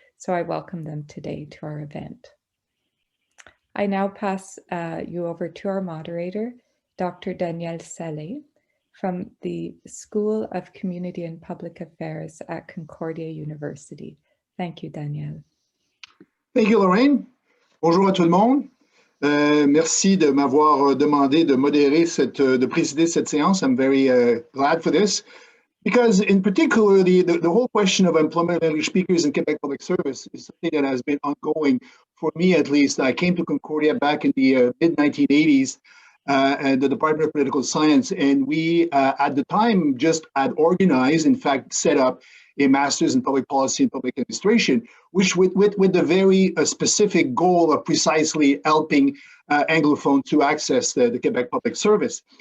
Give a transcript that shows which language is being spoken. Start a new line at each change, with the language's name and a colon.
English: So I welcome them today to our event. I now pass you over to our moderator, Dr. Danielle Salée, from the School of Community and Public Affairs at Concordia University. Thank you, Danielle. Thank you,
French: Lorraine. Bonjour à tout le monde. Merci de m'avoir demandé de modérer de présider cette séance.
English: I'm very glad for this, because in particular, the whole question of employment of English speakers in Quebec Public Service is something that has been ongoing for me, at least. I came to Concordia back in the mid-1980s at the Department of Political Science, and we, at the time, just had organized, in fact, set up a master's in public policy and public administration, which with the very specific goal of precisely helping Anglophones to access the Quebec Public Service.